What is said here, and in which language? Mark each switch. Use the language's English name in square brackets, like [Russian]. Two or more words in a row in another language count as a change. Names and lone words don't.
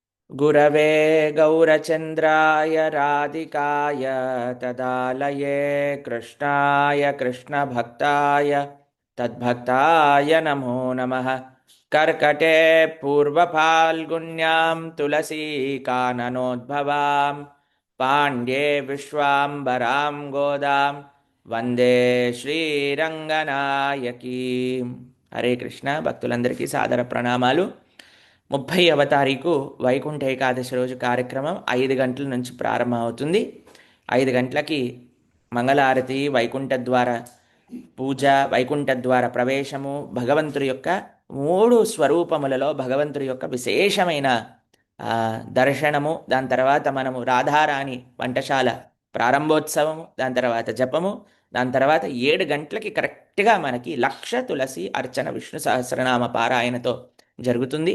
[Sanskrit] गुरवे गौरचन्द्राय राधिकाय तदालये कृष्णाय कृष्णभक्ताय तद्भक्ताय नमो नमः। कर्कटे पूर्वफाल्गुन्यां तुलसीकाननोद्भवां पाण्ड्ये विश्वाम्बरां गोदां వందే శ్రీరంగనాయకీం. హరే కృష్ణ. [Telugu] భక్తులందరికీ సాదర ప్రణామాలు. 30వ తారీఖు వైకుంఠ ఏకాదశి రోజు కార్యక్రమం 5 గంటల నుంచి ప్రారంభమవుతుంది. 5 గంటలకి మంగళారతి, వైకుంఠ ద్వార పూజ, వైకుంఠ ద్వార ప్రవేశము, భగవంతుడి యొక్క 3 స్వరూపములలో భగవంతుడి యొక్క విశేషమైన దర్శనము, దాని తర్వాత మనము రాధారాణి వంటశాల ప్రారంభోత్సవము, దాని తర్వాత జపము, దాని తర్వాత 7 గంటలకి కరెక్ట్గా మనకి లక్ష తులసి అర్చన విష్ణు సహస్రనామ పారాయణతో జరుగుతుంది.